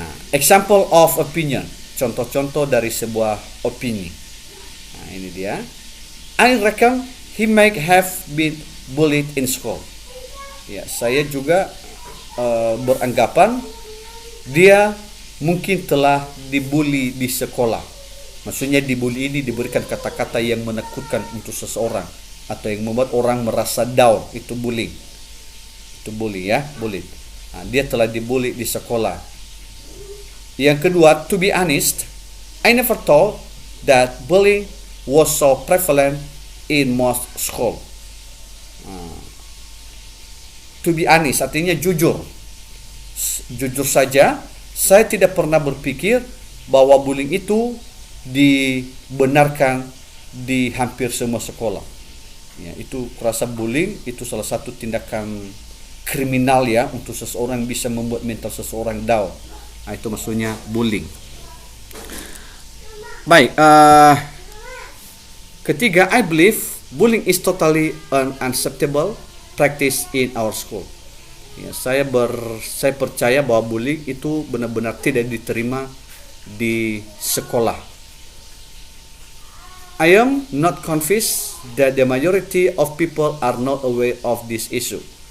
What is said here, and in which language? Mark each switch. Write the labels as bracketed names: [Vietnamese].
[English] Example of opinion, [Indonesian] contoh-contoh dari sebuah opini. Nah, ini dia. [English] I reckon he might have been bullied in school. [Indonesian] Ya, saya juga beranggapan dia mungkin telah dibully di sekolah. Maksudnya dibully ini diberikan kata-kata yang menakutkan untuk seseorang atau yang membuat orang merasa down, itu bullying. Itu bully ya, bully. Nah, dia telah dibully di sekolah. Yang kedua, [English] to be honest, I never thought that bullying was so prevalent in most school. To be honest [Indonesian] artinya jujur. Jujur saja, saya tidak pernah berpikir bahwa bullying itu dibenarkan di hampir semua sekolah. Ya, itu kurasa bullying itu salah satu tindakan kriminal ya, untuk seseorang bisa membuat mental seseorang down. Nah, itu maksudnya bullying. Baik, ketiga, [English] I believe bullying is totally an unacceptable practice in our school. [Indonesian] Ya, saya percaya bahwa bullying itu benar-benar tidak diterima di sekolah. [English] I am not convinced that the majority of people are not aware of this issue.